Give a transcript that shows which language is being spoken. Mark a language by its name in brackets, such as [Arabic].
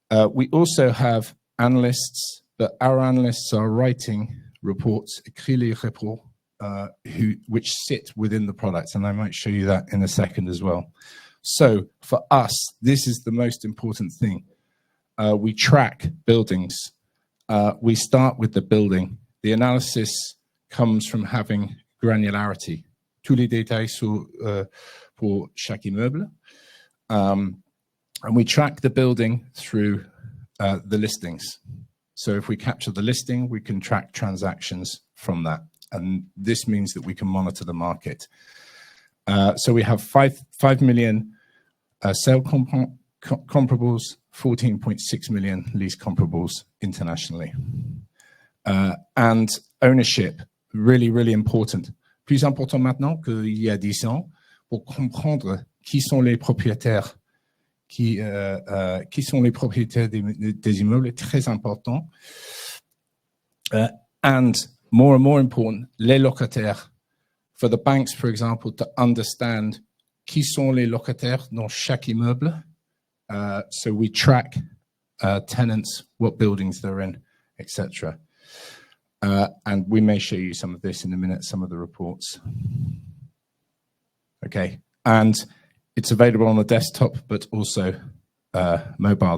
[English] We also have analysts, but our analysts are writing reports, [French] écrit les reports, [English] which sit within the product, and I might show you that in a second as well. So for us, this is the most important thing. We track buildings. We start with the building. The analysis comes from having granularity. [French] Tous les détails pour chaque immeuble. [English] And we track the building through the listings. So if we capture the listing, we can track transactions from that. And this means that we can monitor the market. So we have 5 million sale comparables, 14.6 million lease comparables internationally. And ownership, really, really important. [French] Plus important maintenant qu'il y a 10 ans, pour comprendre qui sont les propriétaires, qui sont les propriétaires des immeubles, très important. [English] And more important, [French] les locataires. [English] For the banks, for example, to understand [French] qui sont les locataires dans chaque immeuble. [English] So we track tenants, what buildings they're in, etc. And we may show you some of this in a minute, some of the reports. Okay, and it's available on the desktop, but also mobile.